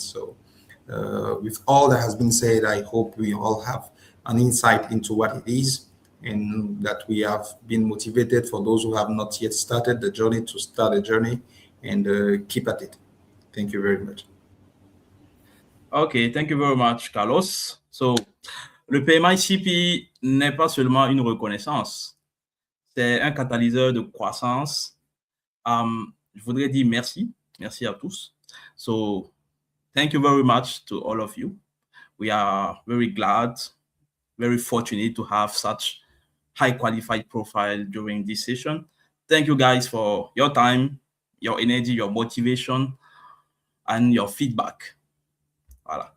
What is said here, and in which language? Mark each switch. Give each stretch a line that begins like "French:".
English: So with all that has been said, I hope we all have an insight into what it is, and that we have been motivated, for those who have not yet started the journey, to start a journey and keep at it. Thank you very much. Okay, thank you very much, Carlos.
French: So, le PMI-CP n'est pas seulement une reconnaissance, c'est un catalyseur de croissance. Je voudrais dire merci à tous.
English: So, thank you very much to all of you. We are very glad, very fortunate to have such high qualified profile during this session. Thank you guys for your time, your energy, your motivation, and your feedback. Voilà.